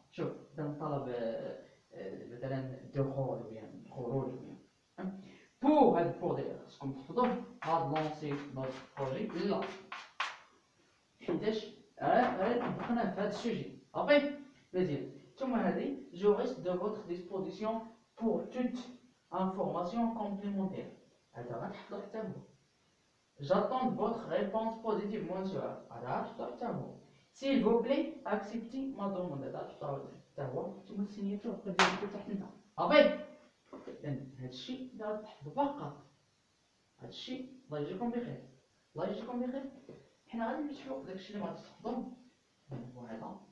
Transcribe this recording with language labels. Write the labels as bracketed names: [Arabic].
[Arabic] شوف مثلا طلب مثلا الدخول ولا الخروج ولا بور هاد بور ديال خصكم تحفظوه. هاد لونسي نوت بروجي لا حيتاش طبقنا في هاد السوجي صافي مزيان. [French] ثم هذه je reste de votre disposition pour toute information complémentaire. [Arabic] هذا غتحفظو حتى هو. [French] J'attends votre réponse positive monsieur. [Arabic] هذا غتحفظو حتى هو. [French] S'il vous plaît acceptez ma demande. [Arabic] هذا غتحفظو حتى هو. ثم السينياتور ديالك تحت هنا. صافي. هذا الشيء اللي غتحفظو فقط. هذا الشيء الله يجزيكم بخير. الله يجزيكم بخير. حنا غادي نشوفو داكشي اللي غادي تحفظو. هو هذا.